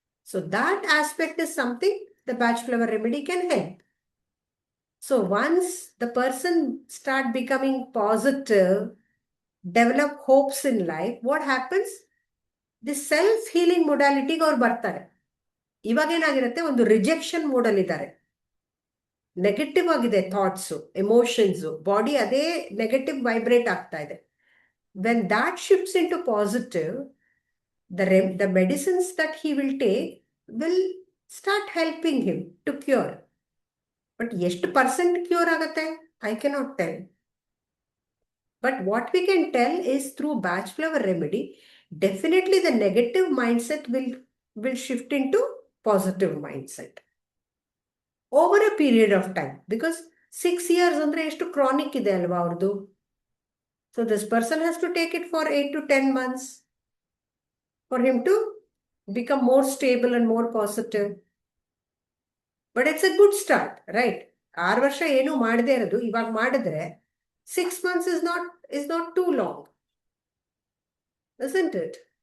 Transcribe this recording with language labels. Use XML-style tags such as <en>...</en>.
<en>So that aspect is something the Bach flower remedy can help. So once the person start becoming positive, develop hopes in life, what happens? The self-healing modality</en> <kn>ಅವ್ರು ಬರ್ತಾರೆ. ಇವಾಗ ಏನಾಗಿರುತ್ತೆ, ಒಂದು rejection model ಇದ್ದಾರೆ. Negative ಆಗಿದೆ thoughts, emotions, body ಅದೇ negative vibrate ಆಗ್ತಾ ಇದೆ.</kn> <en>When that shifts into positive, the medicines that he will take will start helping him to cure. But ಎಷ್ಟು percent cure ಆಗತ್ತೆ? I cannot tell. But what we can tell is through Bach flower remedy, definitely the negative mindset will shift into positive mindset over a period of time. Because 6 years</en> <kn>ಅಂದ್ರೆ ಎಷ್ಟು chronic ಇದೆ ಅಲ್ವಾ ಅವ್ರದ್ದು.</kn> <en>So this person has to take it for 8 to 10 months for him to become more stable and more positive. But it's a good start, right?</en> <kn>6 ವರ್ಷ ಏನು ಮಾಡದೇ ಇರೋದು ಇವಾಗ ಮಾಡಿದ್ರೆ</kn> <en>6 months is not too long, isn't it?</en>